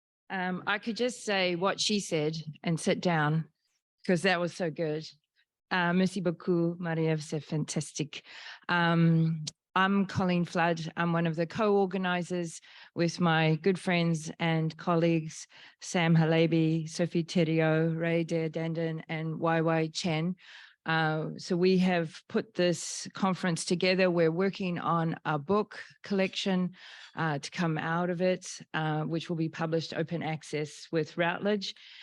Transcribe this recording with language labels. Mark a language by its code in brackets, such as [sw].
[en] I could just say what she said and sit down because that was so good. [fr] Merci beaucoup, Marie-Ève, c'est fantastique. [en] I'm Colleen Flood. I'm one of the co-organizers with my good friends and colleagues, Sam Halaby, Sophie Thériault, Ray Deodandon, and YY Chen. So we have put this conference together. We're working on a book collection to come out of it, which will be published open access with Routledge.